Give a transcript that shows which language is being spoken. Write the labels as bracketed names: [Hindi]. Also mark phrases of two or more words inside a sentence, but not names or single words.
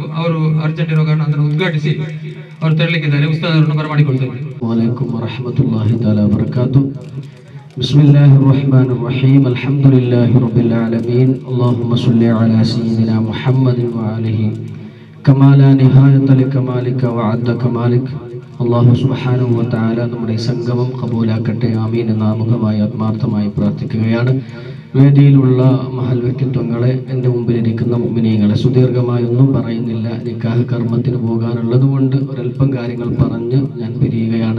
[Kannada] ಅವರು ಅರ್ಜೆಂಟ್ ಇರೋ ಕಾರಣ ಅದನ್ನು ಉದ್ಘಾಟಿಸಿ ಅವರು ತೆರಳಿಕ್ಕಿದ್ದಾರೆ. ಉಸ್ತಾದ್ ಅವರನ್ನು ಬರಮಾಡಿಕೊಳ್ತೇವೆ. [Arabic] وعليكم ورحمة الله تعالى وبركاته. بسم الله الرحمن الرحيم. الحمد لله رب العالمين. اللهم صل على سيدنا محمد وآله كما لا نهاية لكمالك وعدد كمالك. الله سبحانه وتعالى [Malayalam] നമ്മുടെ സംഗമം കബൂലാക്കട്ടെ. ആമീൻ എന്ന ആമുഖമായി ആത്മാർത്ഥമായി പ്രാർത്ഥിക്കുകയാണ്. വേദിയിലുള്ള മഹൽ വ്യക്തിത്വങ്ങളെ, എൻ്റെ മുമ്പിലിരിക്കുന്ന മുഅ്മിനീങ്ങളെ, സുദീർഘമായൊന്നും പറയുന്നില്ല. നിക്കാഹ് കർമ്മത്തിന് പോകാനുള്ളത് കൊണ്ട് ഒരൽപ്പം കാര്യങ്ങൾ പറഞ്ഞ് ഞാൻ പിരിയുകയാണ്.